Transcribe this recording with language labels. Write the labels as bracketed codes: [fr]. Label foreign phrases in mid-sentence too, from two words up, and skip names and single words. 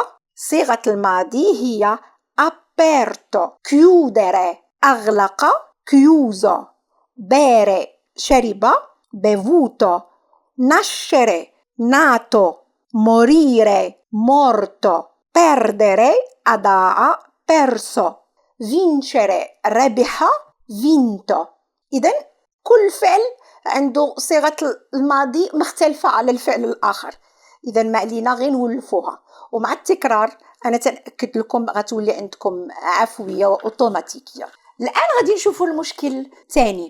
[ar] صيغة الماضي هي [it] aperto، chiudere أغلق chiuso، bere شرب bevuto، nascere nato، morire morto، perdere أضاع perso، vincere ربح vinto. [ar] إذن كل فعل عنده صيغة الماضي مختلفة على الفعل الآخر. إذن ما علينا غير نولفوها، ومع التكرار أنا تنأكد لكم غتولي عندكم عفوية وأوتوماتيكية. الآن غادي نشوفوا المشكل الثاني.